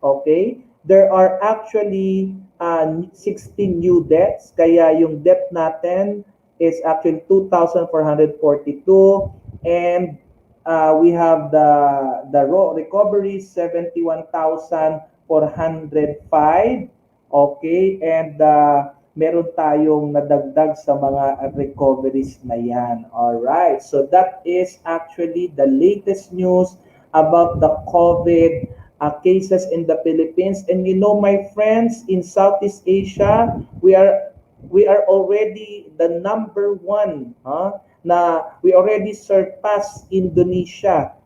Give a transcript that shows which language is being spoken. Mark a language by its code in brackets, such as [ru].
[en] Okay, there are actually 16 new deaths. Kaya yung death natin is actually 2,442, and we have the raw recovery 71,405. [tl] Okay, and meron tayong nadagdag sa mga recoveries na yan. [en] Alright, so that is actually the latest news about the COVID cases in the Philippines. And you know, my friends, in Southeast Asia, we are already the number one, na we already surpassed Indonesia.